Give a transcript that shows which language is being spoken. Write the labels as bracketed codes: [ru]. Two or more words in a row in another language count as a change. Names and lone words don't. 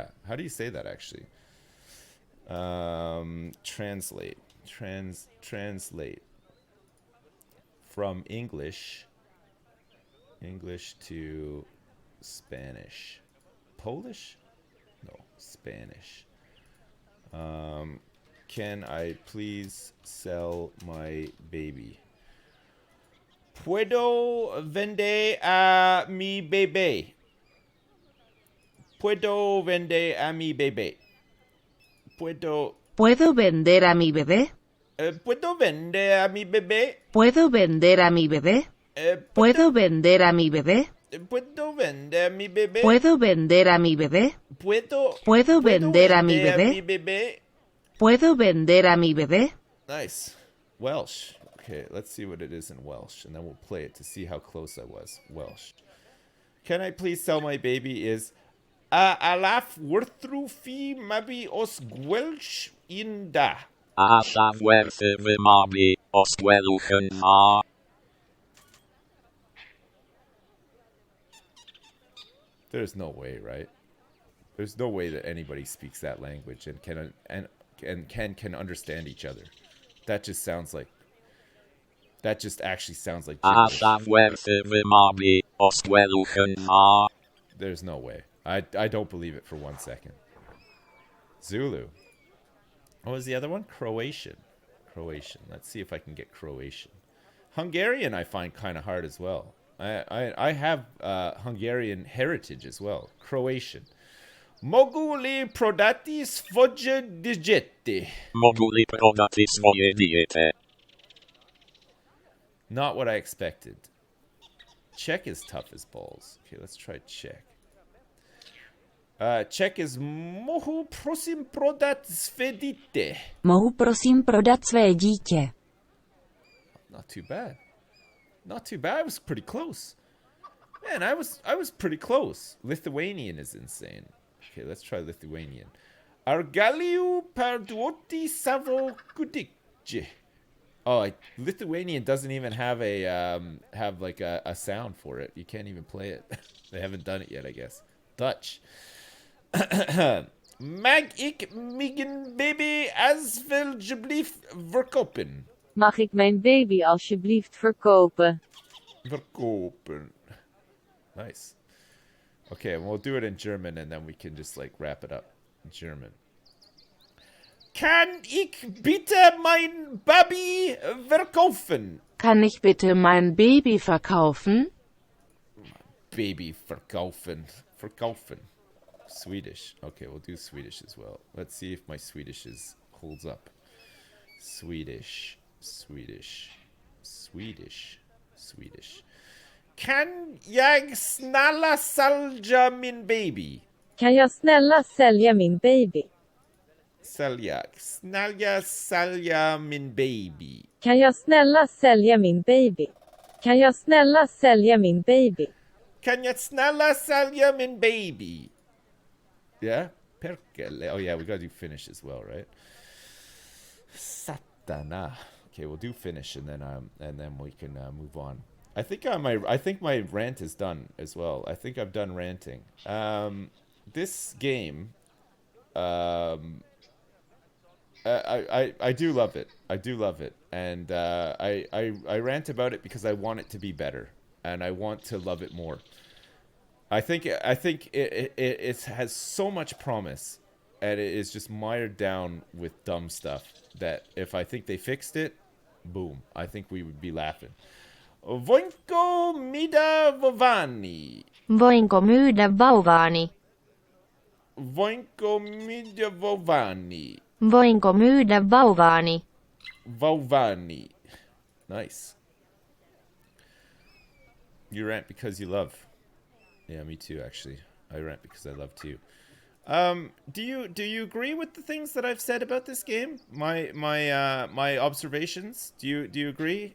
[en] How do you say that actually? Translate from English to Spanish. Polish? No, Spanish. Can I please sell my baby? [es] Puedo vender a mi bebé. Puedo vender a mi bebé. Puedo ¿Puedo vender a mi bebé? ¿Puedo vender a mi bebé? ¿Puedo vender a mi bebé? ¿Puedo vender a mi bebé? ¿Puedo vender a mi bebé? ¿Puedo vender a mi bebé? ¿Puedo vender a mi bebé? mi bebé? ¿Puedo vender a mi bebé? [en] Nice. Welsh. Okay, let's see what it is in Welsh, and then we'll play it to see how close I was. Welsh. Can I please sell my baby is [cy] alaf wrthru fi mabi os Welsh inda. Allaf werthu fy magu os gwelwch yn dda. [en] There's no way, right? There's no way that anybody speaks that language and can understand each other. That just sounds like. That just actually sounds like gibberish. [cy] Allaf werthu fy magu os gwelwch yn dda. [en] There's no way. I don't believe it for 1 second. Zulu. What was the other one? Croatian. Croatian. Let's see if I can get Croatian. Hungarian I find kind of hard as well. I have Hungarian heritage as well. Croatian. [hr] Moguli prodati svoje digete. Moguli prodati svoje dijete. [en] Not what I expected. Czech is tough as balls. Okay, let's try Czech. Czech is [cs] mohu prosím prodat své dítě. Mohu prosím prodat své dítě. [en] Not too bad. Not too bad. I was pretty close. Man, I was pretty close. Lithuanian is insane. Okay, let's try Lithuanian. [lt] Argaliu parduoti savo kudikje. [en] Oh, Lithuanian doesn't even have a sound for it. You can't even play it. They haven't done it yet, I guess. Dutch. [nl] Mag ik mijn baby alsjeblieft verkopen? Mag ik mijn baby alsjeblieft verkopen? Verkopen. [en] Nice. Okay, and we'll do it in German and then we can just like wrap it up. German. [de] Kann ich bitte mein Baby verkaufen? Kann ich bitte mein Baby verkaufen? Baby verkaufen. Verkaufen. [en] Swedish. Okay, we'll do Swedish as well. Let's see if my Swedish holds up. Swedish. Swedish. Swedish. Swedish. [sv] Kan jag snälla sälja min baby? Kan jag snälla sälja min baby? Sälja. Snälla sälja min baby. Kan jag snälla sälja min baby? Kan jag snälla sälja min baby? Kan jag snälla sälja min baby? [en] Yeah? Perkele. Oh yeah, we gotta do Finnish as well, right? Satana. Okay, we'll do Finnish and then we can move on. I think my rant is done as well. I think I've done ranting. This game, I do love it. I do love it, and I rant about it because I want it to be better, and I want to love it more. I think it has so much promise, and it is just mired down with dumb stuff that if I think they fixed it, boom, I think we would be laughing. [fi] Voinko mida vovani. Voinko myydä vauvaani? Voinko mida vovani. Voinko myydä vauvaani? Vauvani. Nice. [en] You rant because you love. Yeah, me too, actually. I rant because I love too. Do you agree with the things that I've said about this game? My observations? Do you agree?